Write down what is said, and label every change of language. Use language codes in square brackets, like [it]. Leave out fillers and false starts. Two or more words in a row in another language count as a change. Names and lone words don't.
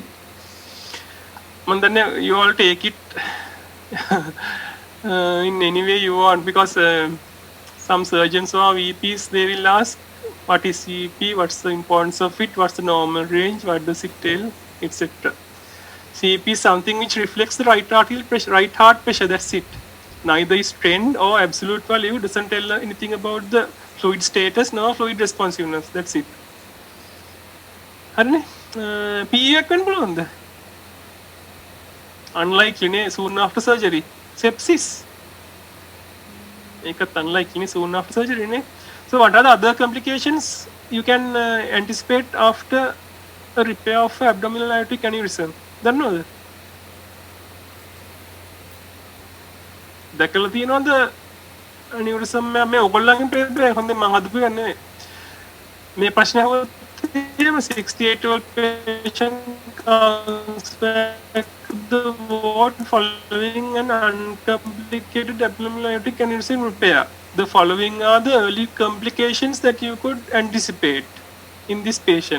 [en] And then you all take it in any way you want, because some surgeons or VPs, they will ask what is CVP, what's the importance of it, what's the normal range, what does it tell, etc. CVP is something which reflects the right heart pressure, that's it. Neither is trend or absolute value, doesn't tell anything about the fluid status nor fluid responsiveness, that's it. [si] PE එකෙන් බලන්න. [en] Unlikely soon after surgery. Sepsis. Ekat unlikely soon after surgery. So what are the other complications you can anticipate after a repair of abdominal aortic aneurysm? [si] දන්නවද? දැකලා තියෙනවද aneurysm මේ ඔයගොල්ලන්ගේ ප්‍රේතය හොඳින් මම හදපු එක නෙවෙයි. මේ ප්‍රශ්නේ අහුවොත් [en] 68-year-old patient comes back to the ward following an uncomplicated abdominal aortic aneurysm repair. The following are the early complications that you could anticipate in this patient.